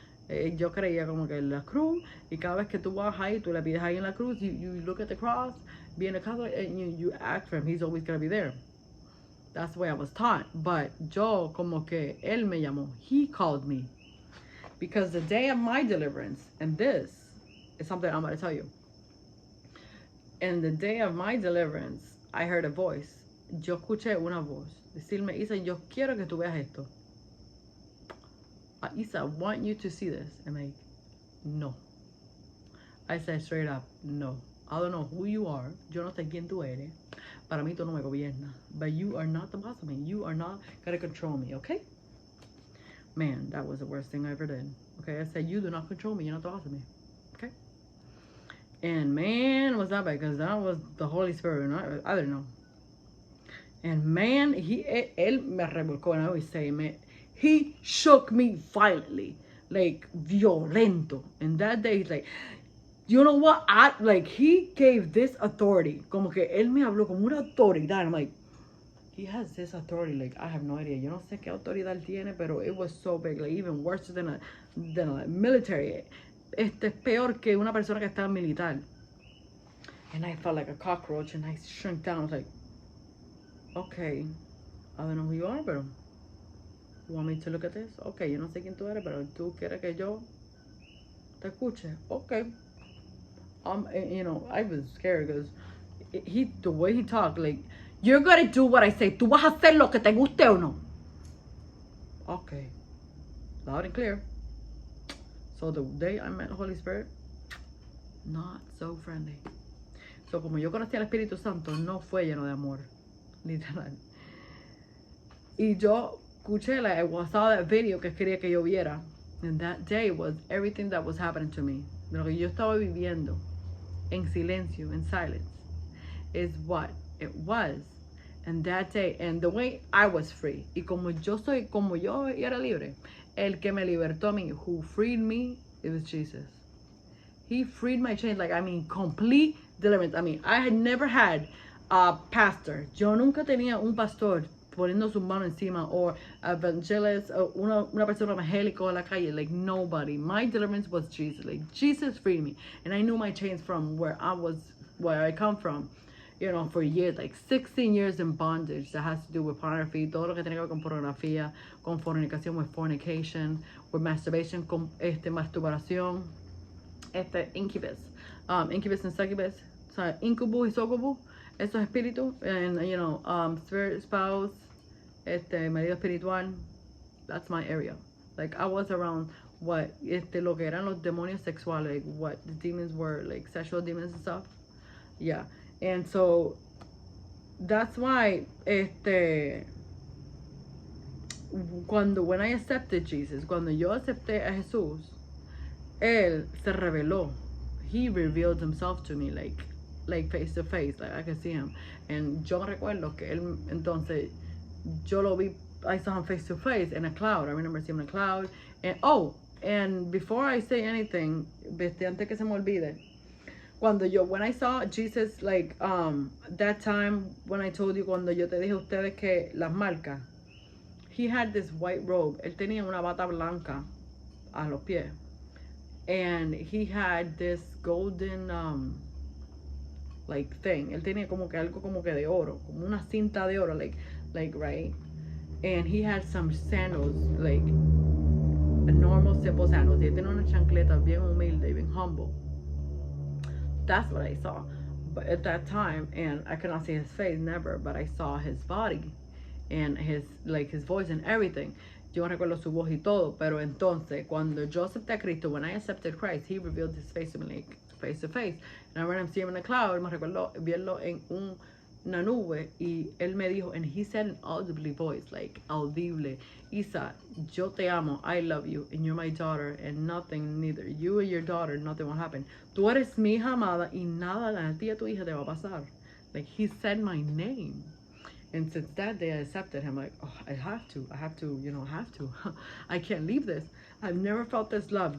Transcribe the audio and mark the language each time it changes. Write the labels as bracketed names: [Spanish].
[Spanish] Yo creía como que la cruz, [English] y cada vez que tú vas ahí, tú le pides ahí en la cruz, you look at the cross, being a Catholic, and you ask for him. He's always going to be there. That's the way I was taught. But [Spanish] yo, como que él me llamó. [English] He called me. Because the day of my deliverance, and this, It's something I'm going to tell you. In the day of my deliverance, I heard a voice. [Spanish] Yo escuché una voz decirme, Isa, yo quiero que tú veas esto. [English] Isa, I want you to see this. I'm like, no. I said straight up, no. I don't know who you are. [Spanish] Yo no sé quién tú eres. Para mí tú no me gobiernas. [English] But you are not the boss of me. You are not going to control me, okay? Man, that was the worst thing I ever did. Okay, I said, you do not control me. You're not the boss of me. Okay? And man, was that bad? Because that was the Holy Spirit. And I didn't know. And man, [Spanish] él me revolcó. [English] And I always say, man, he shook me violently. Like, violento. And that day, he's like, you know what? He gave this authority. [Spanish] Como que él me habló como una autoridad. [English] I'm like, he has this authority. Like, I have no idea. [Spanish] Yo no sé qué autoridad tiene, pero [English] it was so big. Like, even worse than a military. [Spanish] Este es peor que una persona que está militar. [English] And I felt like a cockroach and I shrunk down. I was like, okay, I don't know who you are, pero you want me to look at this? [Spanish] Okay, yo no sé quién tú eres, pero tú quieres que yo te escuche. [English] Okay. You know, I was scared because the way he talked, like, you're gonna do what I say. [Spanish] Tú vas a hacer lo que te guste o no. Okay. [English] Loud and clear. So the day I met the Holy Spirit, not so friendly. [Spanish] So como yo conocí al Espíritu Santo, no fue lleno de amor. Literal. Y yo escuché, like, [English] I saw that video [Spanish] que quería que yo viera. [English] And that day was everything that was happening to me. [Spanish] De lo que yo estaba viviendo en silencio, [English] in silence, is what it was. And that day, and the way I was free. [Spanish] Y como yo era libre, el que me libertó a mí, [English] who freed me, it was Jesus. He freed my chains, like, I mean, complete deliverance. I mean, I had never had a pastor. [Spanish] Yo nunca tenía un pastor poniendo su mano encima, [English] or evangelist, [Spanish] or una persona evangélico en la calle, [English] like, nobody. My deliverance was Jesus. Like, Jesus freed me. And I knew my chains from where I come from, you know, for years, like 16 years in bondage that has to do with pornography, [Spanish] todo lo que tiene que ver con pornografía, con fornicación, [English] with fornication, with masturbation, [Spanish] con masturbación, [English] incubus, incubus and succubus, so incubus y succubus, [Spanish] esos espíritus, [English] and, you know, spirit spouse, [Spanish] marido espiritual, [English] that's my area. Like, I was around what, [Spanish] lo que eran los demonios sexuales, [English] like, what the demons were, like, sexual demons and stuff. Yeah. And so, that's why, when I accepted Jesus, [Spanish] cuando yo acepté a Jesús, Él se reveló. [English] He revealed himself to me, like face to face, like I could see him. And [Spanish] yo recuerdo que él, entonces, yo lo vi, [English] I saw him face to face in a cloud. I remember seeing him in a cloud. And before I say anything, [Spanish] antes que se me olvide, [English] when I saw Jesus, like, that time when I told you, [Spanish] cuando yo te dije a ustedes que las marcas, [English] he had this white robe. [Spanish] Él tenía una bata blanca a los pies. [English] And he had this golden, like, thing. [Spanish] Él tenía como que algo como que de oro, como una cinta de oro, like, right? [English] And he had some sandals, like, a normal, simple sandals. [Spanish] Y él tenía una chancleta bien humilde, bien humble. [English] That's what I saw. But at that time, and I could not see his face, never, but I saw his body and his voice and everything. [Spanish] Yo recuerdo su voz y todo, pero entonces, cuando yo acepté a Cristo, [English] when I accepted Christ, he revealed his face to me, like, face to face. And I ran him, see him in the cloud, [Spanish] me recuerdo verlo en una nube, y él me dijo, [English] and he said in audibly voice, like, audible, Isa, [Spanish] yo te amo, [English] I love you, and you're my daughter, and nothing, neither you or your daughter, nothing will happen. [Spanish] Tú eres mi hija amada, y nada a ti a tu hija te va a pasar. [English] Like, he said my name. And since that day I accepted him, like, oh, I have to, you know, I have to. I can't leave this. I've never felt this love.